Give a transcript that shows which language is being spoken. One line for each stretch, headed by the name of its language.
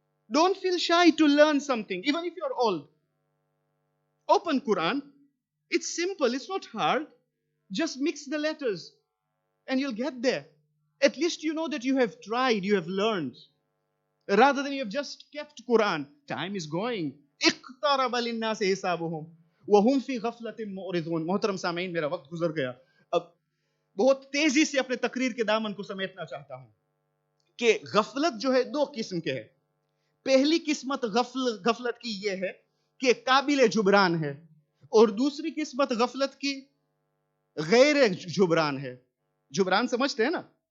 English: Don't feel shy to learn something, even if you're old. Open Quran. It's simple. It's not hard. Just mix the letters and you'll get there. At least you know that you have tried, you have learned. Rather than you have just kept Quran. Time is going.
Arabic: اقترب للناس حسابهم وهم في غفلة معرضون.
Hindi: मोहतरम सामीन, मेरा वक्त गुजर गया. अब बहुत तेजी से अपने तकरीर के दामन को समेटना चाहता हूं कि गफलत जो है दो किस्म के है. पहली किस्मत गफलत की ये है कि काबिल जुबरान है, और दूसरी किस्मत गफलत की गैर जुबरान है. जुबरान समझते हैं ना?